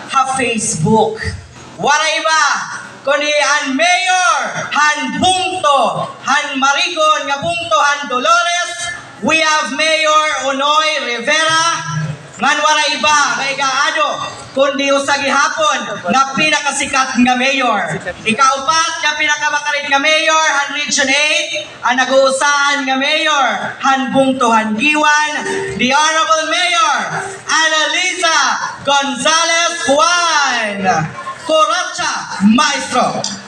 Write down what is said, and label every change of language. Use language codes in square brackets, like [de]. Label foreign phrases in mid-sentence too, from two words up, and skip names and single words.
[war] Facebook. Waray iba, kundi han Mayor, han Bungto, han Marigon, nga Bungto, han Dolores. [en] We have Mayor Onoy, [war] Rivera, ngan waray iba, kay kaado, kundi usagi hapon, na pinakasikat nga mayor. Ikaupat, nga pinakamakarit nga mayor, han Region 8, ang nag-uusahan nga mayor, han Bungto, han Guiuan, [en] the Honorable Mayor, Analiza, Gonzales, Kwan, Kuratsa, Maestro.